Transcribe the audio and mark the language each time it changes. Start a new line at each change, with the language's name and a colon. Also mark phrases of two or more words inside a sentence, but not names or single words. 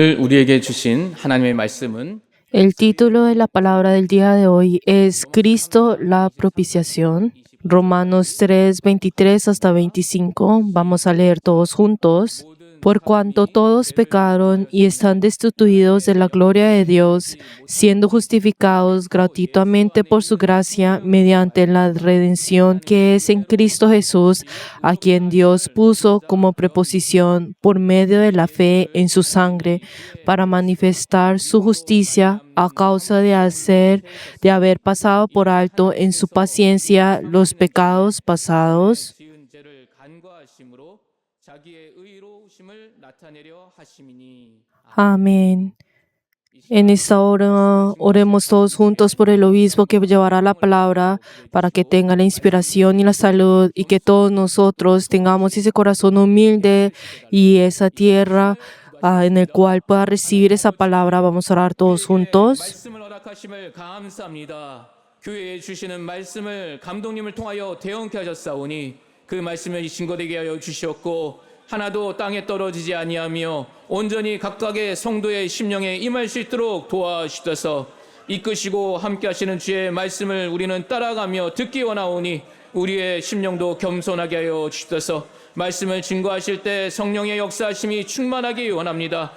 Korean: 우리에게 주신 하나님의 말씀은
Spanish: El título de la palabra del día de hoy es Cristo la propiciación. Romanos 3, 23 hasta 25. Vamos a leer todos juntos. Por cuanto todos pecaron y están destituidos de la gloria de Dios, siendo justificados gratuitamente por su gracia mediante la redención que es en Cristo Jesús, a quien Dios puso como preposición por medio de la fe en su sangre, para manifestar su justicia a causa de haber pasado por alto en su paciencia los pecados pasados.
Korean: 지은 죄를 간과하심으로 자기의 의로우심을 나타내려 하심이니.
Spanish: Amén. En esta hora oremos todos juntos por el obispo que llevará la palabra para que tenga la inspiración y la salud y que todos nosotros tengamos ese corazón humilde y esa tierra en el cual pueda recibir esa palabra. Vamos a orar todos juntos.
Korean: 말씀을 허락하심을 감사합니다. 교회에 주시는 말씀을 감독님을 통하여 대언케 하셨사오니 그 말씀을 증거되게 하여 주시었고 하나도 땅에 떨어지지 아니하며 온전히 각각의 성도의 심령에 임할 수 있도록 도와주셔서 이끄시고 함께 하시는 주의 말씀을 우리는 따라가며 듣기 원하오니 우리의 심령도 겸손하게 하여 주셔서 말씀을 증거하실 때 성령의 역사하심이 충만하기 원합니다.